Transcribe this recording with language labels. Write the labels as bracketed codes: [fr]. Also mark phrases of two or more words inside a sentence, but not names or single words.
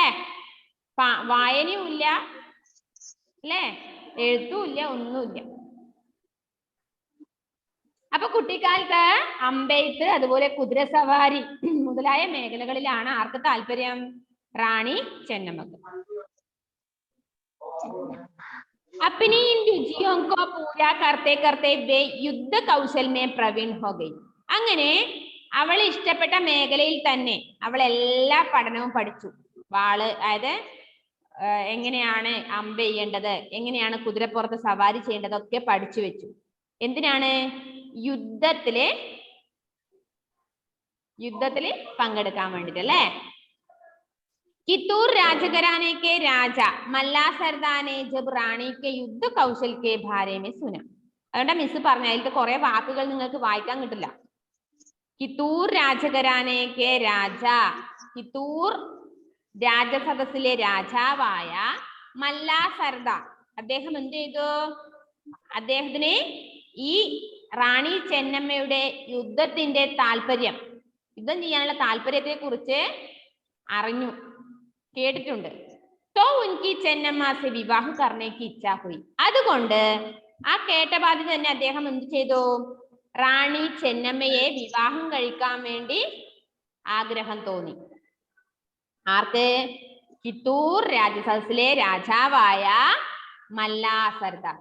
[ml] വായനയും ഇല്ല അല്ലേ? എഴുത്തും ഇല്ല, ഒന്നുമില്ല. അപ്പൊ കുട്ടിക്കാലത്ത് അമ്പെയ്ത്ത്, അതുപോലെ കുതിര സവാരി മുതലായ മേഖലകളിലാണ് ആർക്ക് താല്പര്യം? റാണി ചെന്നമ്മക്ക്. [hi] अपनी इन रुचियों को पूरा करते करते वे युद्ध कौशल में प्रवीण हो गई. [ml] അങ്ങനെ അവൾ ഇഷ്ടപ്പെട്ട മേഖലയിൽ തന്നെ അവൾ എല്ലാ പഠനവും പഠിച്ചു. വാള്, അതായത് എങ്ങനെയാണ് അമ്പ് ചെയ്യേണ്ടത്, എങ്ങനെയാണ് കുതിരപ്പുറത്ത് സവാരി ചെയ്യേണ്ടത് ഒക്കെ പഠിച്ചു വെച്ചു. എന്തിനാണ്? യുദ്ധത്തില് പങ്കെടുക്കാൻ വേണ്ടിട്ട് അല്ലേ? [hi] कितूर राजघराने के राजा मल्ला सरदार ने जब रानी के युद्ध कौशल के बारे में सुना. [ml] അതുകൊണ്ട് മിസ് പറഞ്ഞ അതിലത്തെ കുറെ വാക്കുകൾ നിങ്ങൾക്ക് വായിക്കാൻ കിട്ടില്ല. [hi] कित्तूर राजघराने के राजा, [ml] കിത്തൂർ രാജസദസ്സിലെ രാജാവായ മല്ലാ സർദാർ, അദ്ദേഹം എന്ത് ചെയ്തു? അദ്ദേഹത്തിന് ഈ റാണി ചെന്നമ്മയുടെ യുദ്ധത്തിന്റെ താല്പര്യം, യുദ്ധം ചെയ്യാനുള്ള താല്പര്യത്തെ കുറിച്ച് അറിഞ്ഞു, കേട്ടിട്ടുണ്ട്. [hi] तो उनकी ചെന്നമ്മ से विवाह करने की इच्छा हुई. [ml] അതുകൊണ്ട് ആ കേട്ട പാതി തന്നെ അദ്ദേഹം എന്ത് ചെയ്തു? റാണി ചെന്നമ്മയെ വിവാഹം കഴിക്കാൻ വേണ്ടി ആഗ്രഹം തോന്നി. ആർക്ക്? കിത്തൂർ രാജസദസ്സിലെ രാജാവായ മല്ലാ സർദാർ.